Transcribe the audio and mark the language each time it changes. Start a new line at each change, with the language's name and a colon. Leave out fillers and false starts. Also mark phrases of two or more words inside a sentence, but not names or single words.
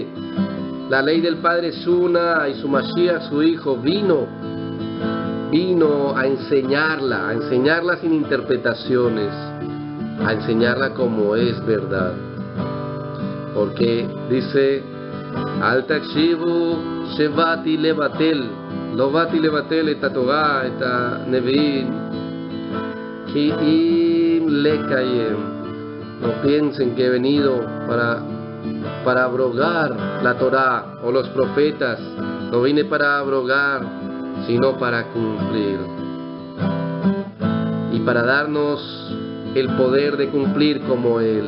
Spanish: La ley del Padre es una y su Mashiach, su Hijo, vino a enseñarla sin interpretaciones, a enseñarla como es verdad. Porque dice,
Hebrew: אל תחשבו שבאתי לבטל, לא באתי לבטל את תורה, את נביאים, כי אם לקיים.
Spanish: No piensen que he venido para abrogar la Torah o los profetas. No vine para abrogar, sino para cumplir. Y para darnos el poder de cumplir como Él.